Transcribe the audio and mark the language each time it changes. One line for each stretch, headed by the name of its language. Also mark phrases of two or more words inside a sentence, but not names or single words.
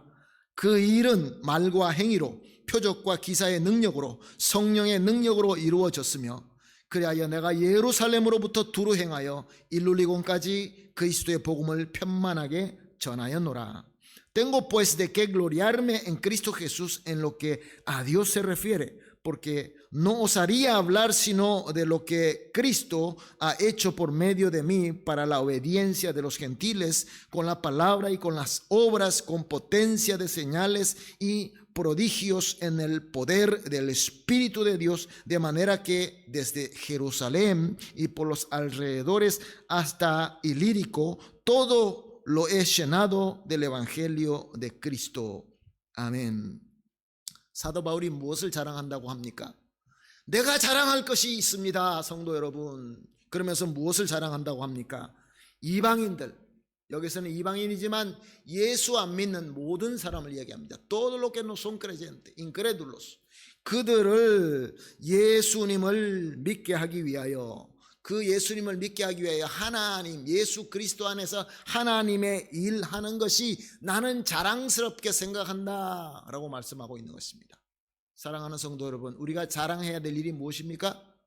Korean: 그 일은 말과 행위로, 표적과 기사의 능력으로, 성령의 능력으로 이루어졌으며 그리하여 내가 예루살렘으로부터 두루 행하여 일룰리곤까지 그리스도의 복음을 편만하게 전하였노라.
Spanish: Tengo pues de qué gloriarme en Cristo Jesús en lo que a Dios se refiere, porque no osaría hablar sino de lo que Cristo ha hecho por medio de mí para la obediencia de los gentiles, con la palabra y con las obras, con potencia de señales y prodigios en el poder del Espíritu de Dios, de manera que desde Jerusalén y por los alrededores hasta Ilírico, todo lo he llenado del Evangelio de Cristo.
Korean: 아멘. 사도 바울이 무엇을 자랑한다고 합니까? 내가 자랑할 것이 있습니다, 성도 여러분. 그러면서 무엇을 자랑한다고 합니까? 이방인들, 여기서는 이방인이지만 예수 안 믿는 모든 사람을 이야기합니다.
Spanish: Todos los que no son creyentes, incrédulos.
Korean: 그들을 예수님을 믿게 하기 위하여, 그 예수님을 믿게 하기 위하여 하나님, 예수 그리스도 안에서 하나님의 일하는 것이 나는 자랑스럽게 생각한다 라고 말씀하고 있는 것입니다. 사랑하는 성도 여러분, 우리가 자랑해야 될 일이 무엇입니까?